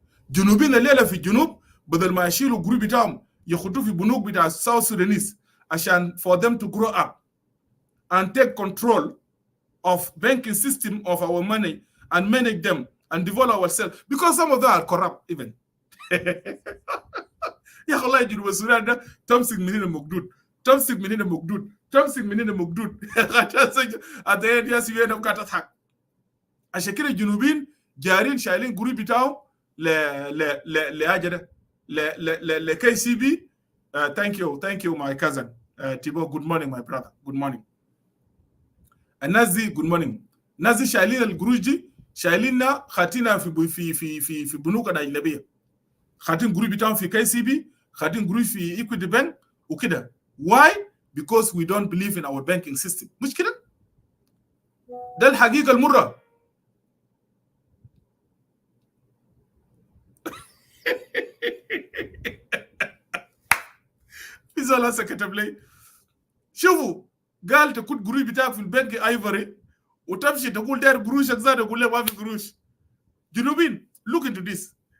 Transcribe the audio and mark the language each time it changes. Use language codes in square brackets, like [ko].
[ar] جنوبين الليلة في الجنوب بدل ما يشيلوا جروب بتاعهم يخطوا في بنوك بتاع [en] South Sudanese [ar] عشان [en] for them to grow up and take control of banking system of our money and manage them and develop ourselves because some of them are corrupt even. [ar] يا أخي الله يجيب السودان ده تمسك من هنا مقدود تمسك من هنا مقدود تمسك من هنا مقدود [en] at the end yes you end up [ar] تضحك. عشان كده الجنوبين جارين شايلين جروب بتاعهم لأجل ل KCB. [en] Thank you my cousin Tibo. Good morning my brother. Good morning. [ar] الناس [en] good morning. [ar] الناس شايلين القروش دي شايليننا خاتينها في بنوك الأجنبية. خاتين قروش بتاعهم في KCB خاتين قروش في Equity Bank وكده. [en] Why? Because we don't believe in our banking system. [ar] مش كده؟ ده الحقيقة المرة. في زول هسه كتب لي شوفوا قال تكون قروش بتاعك في البنك ايفوري وتمشي تقول داير قروشك زاد اقول له ما في قروش. [en] جنوبين look into this.